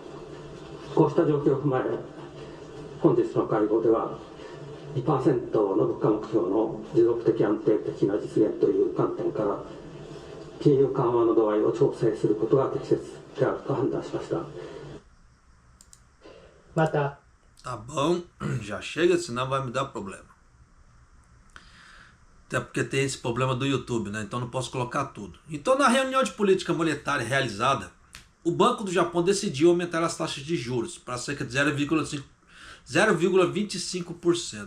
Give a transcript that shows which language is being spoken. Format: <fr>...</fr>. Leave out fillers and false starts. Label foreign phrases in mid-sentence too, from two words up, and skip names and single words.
<ja>こうした状況を踏まえ、本日の会合では 2% の物価目標の持続的安定的な実現という観点から金融緩和の度合いを調整することが適切であると判断しました。また、</ja> <pt>Tá bom, já chega, senão vai me dar problema. Até porque tem esse problema do YouTube, né? Então não posso colocar tudo. Então, na reunião de política monetária realizada, o Banco do Japão decidiu aumentar as taxas de juros para cerca de 0,25%.</pt>